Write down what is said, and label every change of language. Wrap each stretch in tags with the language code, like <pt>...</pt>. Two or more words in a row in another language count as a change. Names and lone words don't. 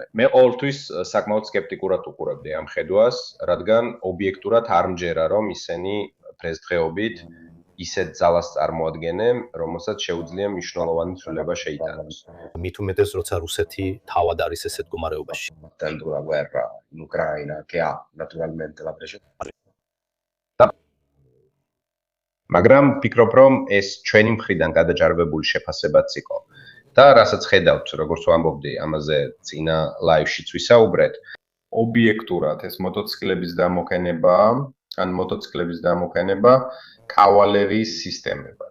<ka>მე ყოველთვის საკმაოდ სკეპტიკურად უყურებდი ამ ხედვას, რადგან ობიექტურად არ მჯერა, რომ ისინი დღესდღეობით ისეთ ძალას წარმოადგენენ, რომელსაც შეუძლია მნიშვნელოვანი ცვლილება შეიტანოს. მით უმეტეს, როცა რუსეთი თავად არის ესეთ მდგომარეობაში.</ka> <it>Tanto la guerra in Ucraina che ha naturalmente la precedente.</it> <ka>მაგრამ ფიქრობ, რომ ეს ჩვენი მხრიდან გადაჭარბებული შეფასებაც იყო. და რასაც ხედავთ, როგორც ვამბობდი, ამაზე წინა ლაივშიც ვისაუბრეთ, ობიექტურად ეს მოტოციკლების დამოქენება, ან მოტოციკლების დამოქენება კავალერიის სისტემებად.</ka>